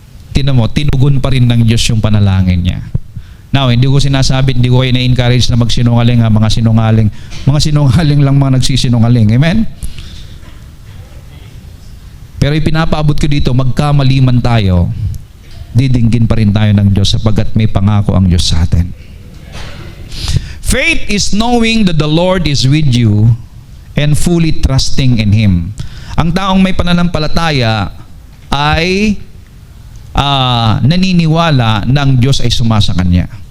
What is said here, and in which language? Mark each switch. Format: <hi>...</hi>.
<tl>Tinan mo, tinugon pa rin ng Diyos yung panalangin niya. Now, hindi ko sinasabi, hindi ko kayo na-encourage na magsinungaling ha, mga sinungaling. Mga sinungaling lang mga nagsisinungaling. Amen? Pero ipinapaabot ko dito, magkamaliman tayo, didinggin pa rin tayo ng Diyos sapagkat may pangako ang Diyos sa atin.</tl> <en>Faith is knowing that the Lord is with you and fully trusting in Him.</en> <tl>Ang taong may pananampalataya ay naniniwala ng Diyos ay sumasa kanya.</tl>